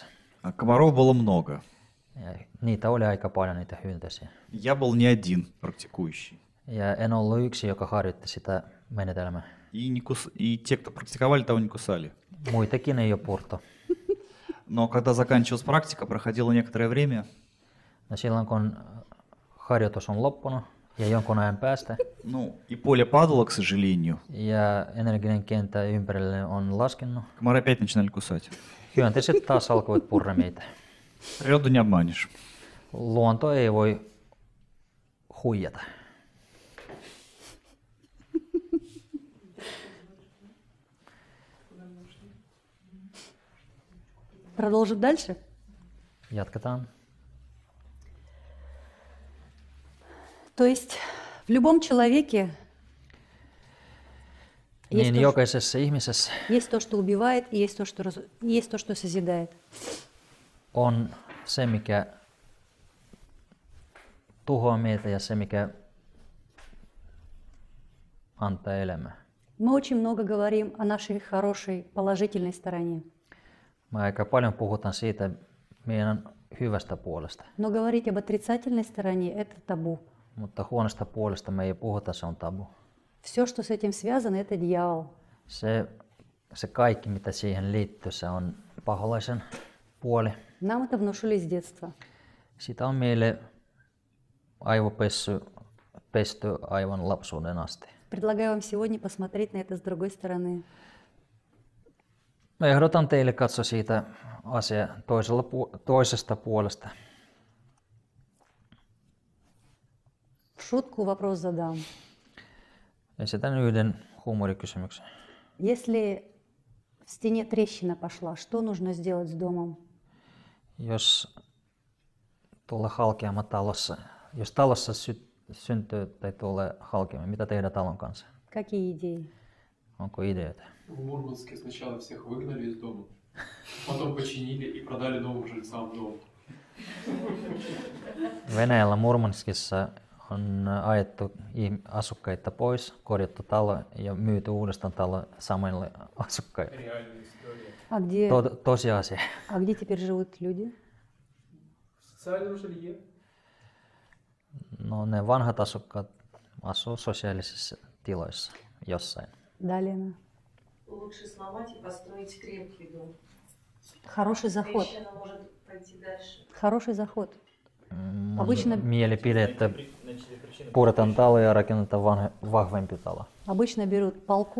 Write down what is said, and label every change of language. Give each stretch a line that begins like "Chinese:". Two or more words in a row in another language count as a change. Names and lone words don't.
Russian: А комаров было много.
Finnish: Ja niitä oli aika paljon niitä hyönteisiä.
Russian: Я был не один практикующий.
Finnish: Ja en ollut yksi, joka harjoitti sitä menetelmää.
Russian: И те, кто практиковали, того не кусали.
Finnish: Muitakin ei ole purtu.
Russian: Но когда заканчивалась практика, проходило некоторое время,
Finnish: No silloin kun harjoitus on loppunut ja jonkun ajan päästä
Russian: ну и поле падало, к сожалению,
Finnish: ja energinen kenttä ympärille on laskenut,
Russian: комары опять начинали кусать.
Finnish: hyönteiset taas alkoivat purra meitä.
Russian: Природу не обманешь.
Finnish: Luonto ei voi huijata.
Russian: Продолжим дальше?
Finnish: Jatketaan.
Russian: То есть в любом человеке
Finnish: Niin jokaisessa ihmisessä
Russian: есть то, что убивает, и есть то, что созидает.
Finnish: on se, mikä tuhoaa meitä ja se, mikä antaa elämää.
Russian: Мы очень много говорим о нашей хорошей, положительной стороне.
Finnish: Me aika paljon puhutaan siitä meidän hyvästä puolesta,
Russian: Но говорить об отрицательной стороне – это табу.
Finnish: mutta huonosta puolesta me ei puhuta, se on tabu.
Russian: Все, что с этим связано, это дьявол.
Finnish: Se kaikki, mitä siihen liittyy, se on paholaisen puoli.
Russian: Нам это внушили с детства.
Finnish: Sitä on meille pesty aivan lapsuuden asti.
Russian: Предлагаю вам сегодня посмотреть на это с другой стороны.
Finnish: Mä ehdotan teille katsoa siitä asia toisesta puolesta.
Russian: В шутку вопрос задам.
Finnish: Esitän yhden huumorikysymyksen.
Russian: Если в стене трещина пошла, что нужно сделать с домом?
Finnish: Jos tuolla halkeama talossa, jos talossa syntyy tai tulee halkeama, mitä tehdä talon kanssa?
Russian: Какие идеи?
Finnish: Onko ideoita?
Russian: В Мурманске сначала всех выгнали из дома, потом починили и продали новым жильцам дом.
Finnish: Venäjällä Murmanskissa on ajettu asukkaita pois, korjattu talo ja myyty uudestaan talo samoille asukkaille.
Russian: Реальная история.
Finnish: Tosiasia.
Russian: А где теперь живут люди? В социальном жилье.
Finnish: No ne vanhat asukkaat asuu sosiaalisissa tiloissa jossain.
Russian: Далее. Лучше сломать и построить крепкий дом. Хороший заход. Трещина может пойти дальше. Хороший заход.
Finnish: Mun
Russian: Обычно-
Finnish: mielipide, että puretaan talo ja rakennetaan vahvempi talo.
Russian: Обычно берут палку